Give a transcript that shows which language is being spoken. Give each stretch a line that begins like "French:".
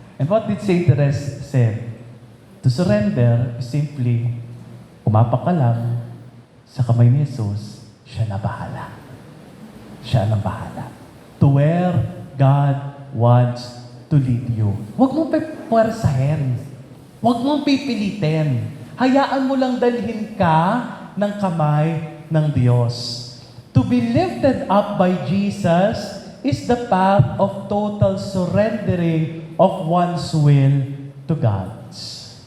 English: And what did Saint Therese say? To surrender is simply
Filipino: umapak ka lang sa kamay ni Jesus, siya na bahala. Siya na bahala.
English: To where God wants to lead you.
Filipino: Huwag mong puwersahin. Huwag mong pipilitin. Hayaan mo lang dalhin ka ng kamay ng Diyos.
English: To be lifted up by Jesus is the path of total surrendering of one's will to God's.